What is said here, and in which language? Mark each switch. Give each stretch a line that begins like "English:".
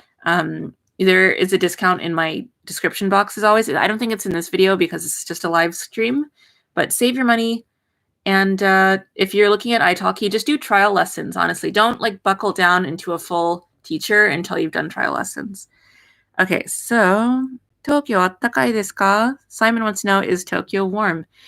English: There is a discount in my description box as always. I don't think it's in this video because it's just a live stream, but save your money. And if you're looking at Italki, just do trial lessons, honestly. Don't like buckle down into a full teacher until you've done trial lessons. Okay, so Tokyo
Japanese: あったかいですか?
English: Simon wants to know, is Tokyo warm?